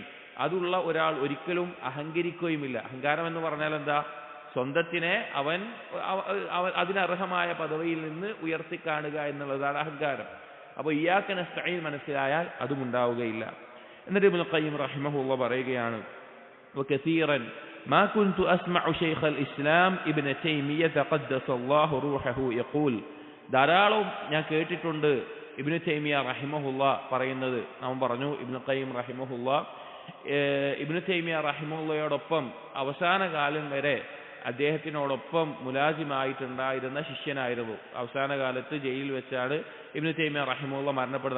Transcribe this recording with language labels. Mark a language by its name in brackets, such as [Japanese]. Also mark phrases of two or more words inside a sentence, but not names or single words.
[Malayalam] അതുള്ള ഒരാൾ ഒരിക്കലും അഹങ്കരിക്കുകയുമില്ല. അഹങ്കാരം എന്ന് പറഞ്ഞാൽ എന്താ? സ്വന്തത്തിനെ അവൻ അതിനർഹമായ പദവിയിൽ നിന്ന് ഉയർത്തിക്കാണുക എന്നുള്ളതാണ് അഹങ്കാരം. അപ്പോൾ [Arabic] إياك نستعين [Malayalam] മനസ്സിലായാൽ അതും ഉണ്ടാവുകയില്ല. എന്നിട്ട് ഇബ്നുൽ ഖയ്യിം റഹിമഹുല്ലാഹ് പറയുകയാണ്, [Arabic] وكثيرا ما كنت أسمع شيخ الإسلام ابن تيمية قدس الله روحه يقول, [Malayalam] ധാരാളം ഞാൻ കേട്ടിട്ടുണ്ട് ഇബ്നു തൈമിയ റഹിമഹുല്ലാഹ് പറയുന്നത്. നാം പറഞ്ഞു ഇബ്നുൽ ഖയ്യിം റഹിമഹുല്ലാഹ് ഇബ്നു തൈമിയ റഹിമഹുല്ലാഹയോടൊപ്പം അവസാന കാലം വരെ അദ്ദേഹത്തിനോടൊപ്പം മുലാസിമായിട്ടുണ്ടായിരുന്ന ശിഷ്യനായിരുന്നു. അവസാന കാലത്ത് ജയിലിൽ വെച്ചാണ് ഇബ്നു തൈമിയ റഹിമഹുല്ലാഹ് മരണപ്പെടുന്നത്.